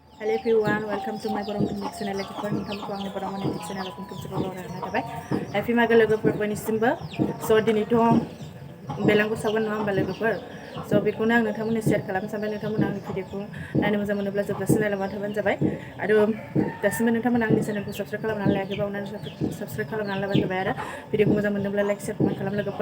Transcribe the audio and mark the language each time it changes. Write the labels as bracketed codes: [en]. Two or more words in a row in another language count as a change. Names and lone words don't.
[en] Hello everyone, welcome to my Borong Clinic channel. [brx] Logoफोर नोंथांमोनखौ आंनि Borong Clinic channel आव खनसे बरायनाय थाबाय। Happy मागो लोगोफोर बयनिसिमबो। So दिनैथ' बेलांगुर सावगोन नङा होमबा लोगोफोर। So बेखौनो आं नोंथांमोननो शेयार खालामनो सानबाय। नोंथांमोना आंनि भिडिअखौ नायनो मोजां मोनोब्ला जोबजासिम नायलांबाय थाबानो जाबाय। आरो दासिमबो नोंथांमोना आंनि चेनेलखौ साबस्क्राइब खालामनानै लायाखैबा अननानै साबस्क्राइब खालामनानै लाबानो जाबाय आरो भिडिअखौ मोजां मोनोब्ला [en] like share comment [brx] खालाम लोगोफोर।